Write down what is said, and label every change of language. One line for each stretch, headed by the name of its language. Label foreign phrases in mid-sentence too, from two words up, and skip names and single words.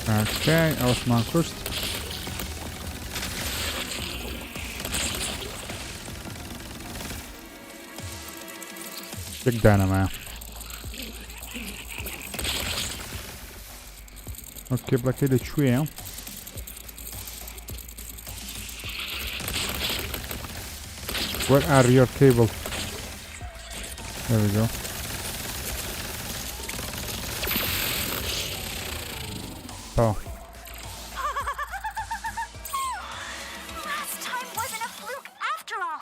Central Kurdish: اوكي ئەوەشمان کوشت یەک دانەمایە ئۆکێ بڵەکەی لەکوێیە
English: Where are your cable? There we go. Oh. Last time wasn't a fluke after all.